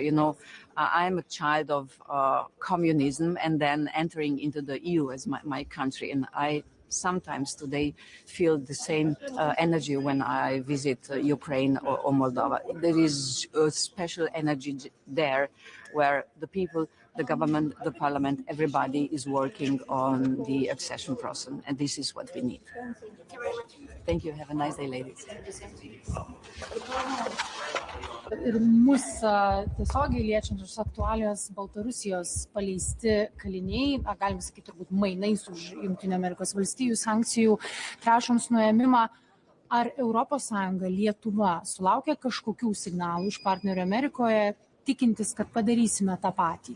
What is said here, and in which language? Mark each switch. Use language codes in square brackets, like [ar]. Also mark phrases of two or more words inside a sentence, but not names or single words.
[en] You know, I'm a child of communism, and then entering into the EU as my country, and I sometimes today feel the same energy when I visit Ukraine or Moldova. There is a special energy there where the people the government, the parliament, everybody is working on the accession process, and this is what we need. Thank you. Have a nice day, ladies. [lt] Ir mus tiesiogiai liečiančios aktualios Baltarusijos paleisti kaliniai, galim sakyti turbūt mainais už Jungtinių Amerikos valstijų sankcijų trąšoms nuėmimą. Ar ES, Lietuva sulaukia kažkokių signalų iš partnerių Amerikoje, tikintis, kad padarysime tą patį?